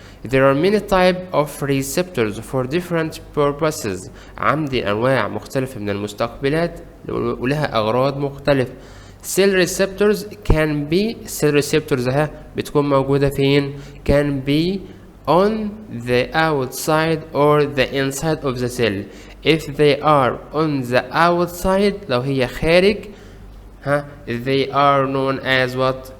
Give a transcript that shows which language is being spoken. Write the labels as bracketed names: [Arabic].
[English] There are many types of receptors for different purposes. [Arabic] عندي أنواع مختلفة من المستقبلات ولها أغراض مختلفة. [English] Cell receptors can be [Arabic] بتكون موجودة فين؟ [English] can be on the outside or the inside of the cell. If they are on the outside، [Arabic] لو هي خارج [English] they are known as what?